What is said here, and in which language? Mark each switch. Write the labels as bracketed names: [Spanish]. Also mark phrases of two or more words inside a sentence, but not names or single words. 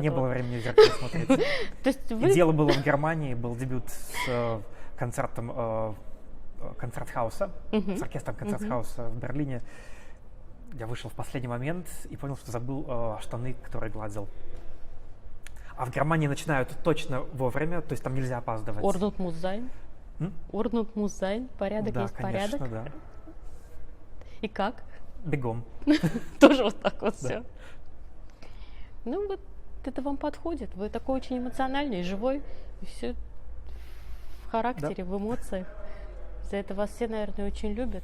[Russian] не было времени в зеркало смотреть. И дело было в Германии, был дебют с концертом концерт-хауса, с оркестром концерт-хауса в Берлине. Я вышел в последний момент и понял, что забыл штаны, которые гладил. А в Германии начинают точно вовремя, то есть там нельзя опаздывать. [German] Ordnung muss sein. Ordnung muss sein. [Russian] Порядок да, есть конечно, порядок. Да. И как? Бегом. Тоже вот так вот все. Ну вот это вам подходит. Вы такой очень эмоциональный, живой. И все в характере, в эмоциях. За это вас все, наверное, очень любят.